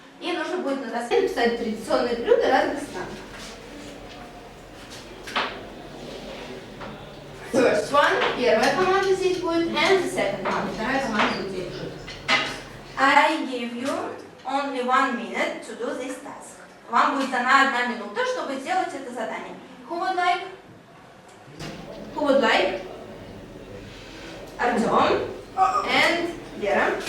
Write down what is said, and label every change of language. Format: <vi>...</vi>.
<ru>И нужно будет на доске написать традиционные блюда разных стран.</ru> <en>First one,</en> <ru>первая команда здесь будет,</ru> <en>and the second one,</en> <ru>вторая команда будет здесь.</ru> <en>I give you only 1 minute to do this task.</en> <ru>Вам будет дана 1 минута, чтобы сделать это задание.</ru> <en>Who would like? Who would like? Артем and Вера.</en>